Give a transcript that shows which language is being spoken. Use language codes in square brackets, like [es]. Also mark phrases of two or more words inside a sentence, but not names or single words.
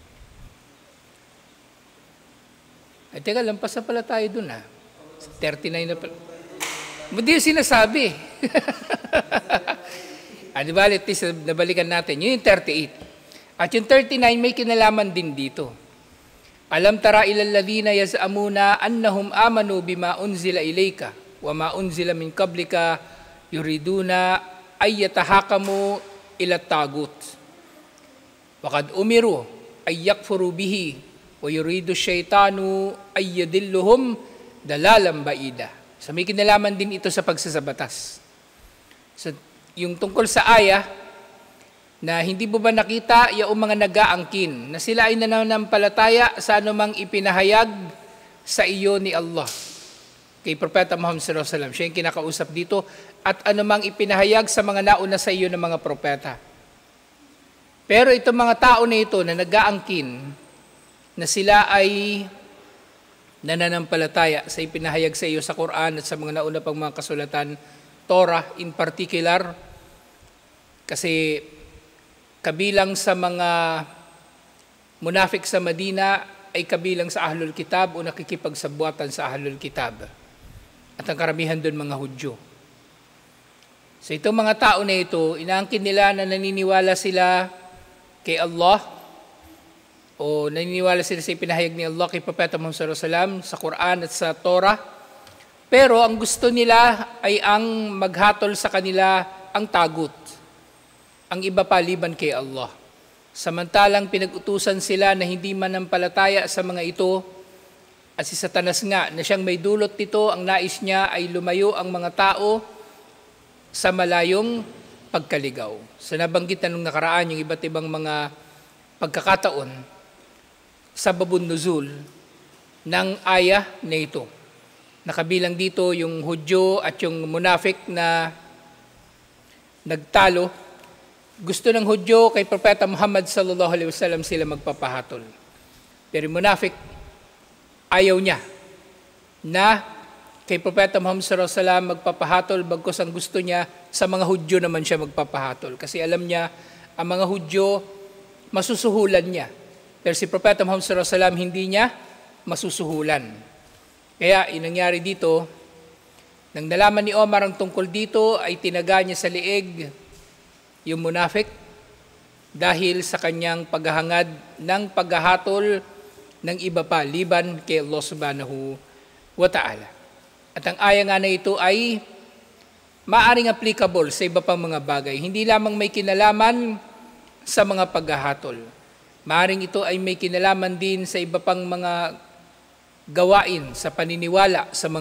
[tl] Ay, teka, lampas na pala tayo dun 39 na pala. Hindi yung sinasabi. Di ba, at least nabalikan natin. Yun yung 38. At yung 39 may kinalaman din dito. [ar] ألم تر إلى الذين يزعمون أنهم آمنوا بما أنزل إليك وما أنزل من قبلك يريدون أن يتحاكموا إلى الطاغوت. وقد أمروا أن يكفروا به ويريد الشيطان أن يضلهم ضلالا بعيدا. [tl] So may kinalaman din ito sa pagsasabatas. So yung tungkol sa aya na hindi mo ba nakita yung mga nag-aangkin na sila ay nananampalataya sa anumang ipinahayag sa iyo ni Allah. Kay Propeta Muhammad [ar] صلى الله عليه وسلم, [tl] siya yung kinakausap dito, at anumang ipinahayag sa mga nauna sa iyo ng mga propeta. Pero itong mga tao na ito na nag-aangkin na sila ay nananampalataya sa ipinahayag sa iyo sa Quran at sa mga nauna pang mga kasulatan, [en] Torah in particular, [tl] kasi kabilang sa mga munafik sa Madina ay kabilang sa [ar] أهل الكتاب [tl] o nakikipagsabuatan sa [ar] أهل الكتاب. [tl] At ang karamihan doon mga Hudyo. So itong mga tao na ito, inaangkin nila na naniniwala sila kay Allah o naniniwala sila sa ipinahayag ni Allah kay Propeta Muhammad [ar] صلى الله عليه وسلم [tl] sa Quran at sa Torah. Pero ang gusto nila ay ang maghatol sa kanila ang tagut, ang iba paliban kay Allah. Samantalang pinag-utusan sila na hindi manampalataya sa mga ito, at si Satanas nga na siyang may dulot nito, ang nais niya ay lumayo ang mga tao sa malayong pagkaligaw. So nabanggit na nung nakaraan yung iba't ibang mga pagkakataon sa [ar] باب النزول [tl] ng aya na ito. Nakabilang dito yung Hudyo at yung munafik na nagtalo. Gusto ng Hudyo kay Propeta Muhammad [ar] صلى الله عليه وسلم [tl] sila magpapahatol. Pero munafik, ayaw niya na kay Propeta Muhammad [ar] صلى الله عليه وسلم [tl] magpapahatol, bagkus ang gusto niya sa mga Hudyo naman siya magpapahatol. Kasi alam niya, ang mga Hudyo masusuhulan niya. Pero si Propeta Muhammad [ar] صلى الله عليه وسلم [tl] hindi niya masusuhulan. Kaya inangyari dito, nang nalaman ni Omar ang tungkol dito, ay tinaga niya sa liig yung munafik dahil sa kanyang paghahangad ng paghahatol ng iba pa liban kay Allah [ar] سبحانه وتعالى. [tl] At ang aya nga na ito ay maaring applicable sa iba pang mga bagay. Hindi lamang may kinalaman sa mga paghahatol. Maaring ito ay may kinalaman din sa iba pang mga gawain, sa paniniwala, sa mga